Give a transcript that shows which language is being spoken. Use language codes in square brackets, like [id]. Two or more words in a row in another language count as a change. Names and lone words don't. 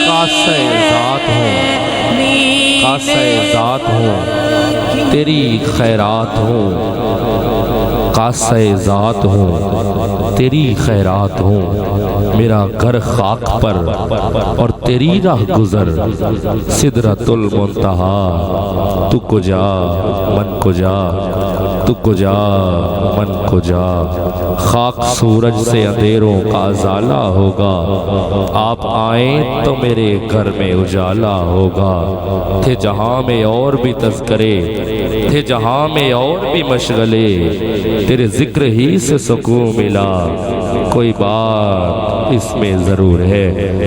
[ur] کاسہ ذات ہوں، کاسہ ذات ہوں، تیری خیرات ہوں، کاسہ ذات ہوں، تیری خیرات ہوں، میرا گھر خاک پر اور تیری راہ گزر سدرۃ المنتہا، [fa] تو کجا من کجا، تو کجا من کجا، [ur] خاک سورج سے اندھیروں کا ازالہ ہوگا، آپ آئیں تو میرے گھر میں اجالا ہوگا، تھے جہاں میں اور بھی تذکرے، تھے جہاں میں اور بھی مشغلے، تیرے ذکر ہی سے سکون ملا، کوئی بات اس میں ضرور ہے۔